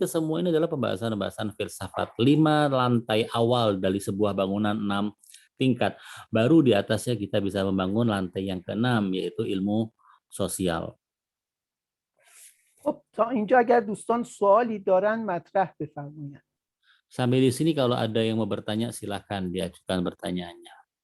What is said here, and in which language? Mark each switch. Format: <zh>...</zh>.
<id>Kesemua ini adalah pembahasan-pembahasan filsafat. 5 lantai awal dari sebuah bangunan 6 tingkat. Baru di atasnya kita bisa membangun lantai yang ke-6, yaitu ilmu sosial.</id> <fa>خب تا اینجا اگر دوستان سوالی دارن مطرح بفرمایید.</fa> <id>Sampai di sini kalau ada yang mau bertanya silakan diajukan pertanyaannya.</id>